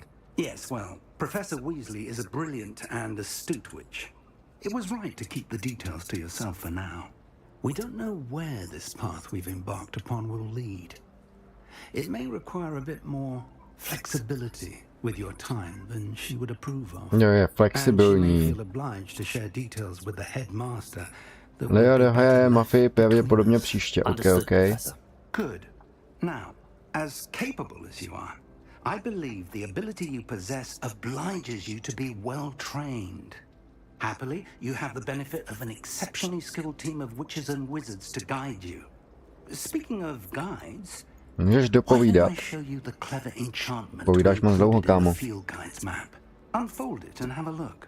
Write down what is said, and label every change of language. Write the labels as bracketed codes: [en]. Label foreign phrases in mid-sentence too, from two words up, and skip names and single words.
[en] Yes, well, Professor Weasley is a brilliant and astute witch. It was right to keep the details to yourself for now. We don't know where this path we've embarked upon will lead. It may require a bit more flexibility with your time than she would approve of. [cs] Jo, je flexibilní. [en] And she may feel obliged to share details with the headmaster. [cs] Leo dohraje mafii pravděpodobně příště, ok. [en] Good. Now, as capable as you are, I believe the ability you possess obliges you to be well trained. Happily, you have the benefit of an exceptionally skilled team of witches and wizards to guide you. Speaking of guides, [cs] můžeš dopovídat. Povídáš moc dlouho, kámo. [en] Unfold it and have a look.